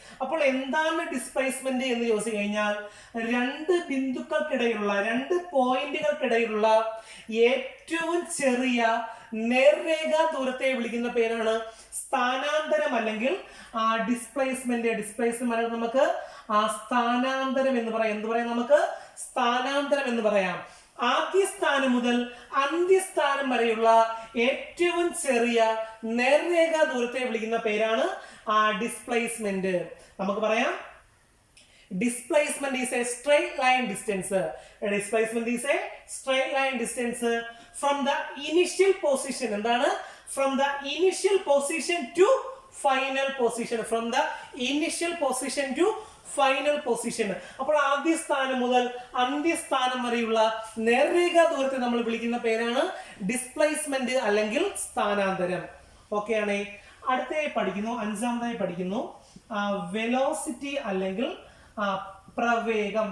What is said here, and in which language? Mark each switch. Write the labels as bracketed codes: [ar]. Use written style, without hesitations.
[ml] അപ്പോൾ എന്താണ് ഡിസ്പ്ലേസ്മെന്റ് എന്ന് ചോദിച്ചു കഴിഞ്ഞാൽ 2 ബിന്ദുക്കൾക്കിടയിലുള്ള 2 പോയിന്റുകൾക്കിടയിലുള്ള ഏറ്റവും ചെറിയ നേർരേഖാ ദൂരത്തെ വിളിക്കുന്ന പേരാണ് സ്ഥാനാന്തരം അല്ലെങ്കിൽ ഡിസ്പ്ലേസ്മെന്റ്. ഡിസ്പ്ലേസ്മെന്റ് നമുക്ക് സ്ഥാനാന്തരം എന്ന് പറയാം. എന്ത് പറയാം? നമുക്ക് സ്ഥാനാന്തരം എന്ന് പറയാം. ആദ്യ സ്ഥാനം മുതൽ അന്ത്യസ്ഥാനം വരെയുള്ള ഏറ്റവും ചെറിയ നേർരേഖാ ദൂരത്തെ വിളിക്കുന്ന പേരാണ് ഡിസ്പ്ലേസ്മെന്റ്. നമുക്ക് പറയാം, [en] displacement is a straight line distance. Displacement is a straight line distance from the initial position. [ml] എന്താണ്? [en] From the initial position to final position. From the initial position to final position. [ml] അപ്പോൾ ആദ്യ സ്ഥാനം മുതൽ അന്ത്യസ്ഥാനം വരെയുള്ള നേർരേഖാ ദൂരത്തെ നമ്മൾ വിളിക്കുന്ന പേരാണ് ഡിസ്പ്ലേസ്മെന്റ് അല്ലെങ്കിൽ സ്ഥാനാന്തരം. ഓക്കെ ആണ്. അടുത്തതായി പഠിക്കുന്നു, അഞ്ചാമതായി പഠിക്കുന്നു വെലോസിറ്റി അല്ലെങ്കിൽ പ്രവേഗം.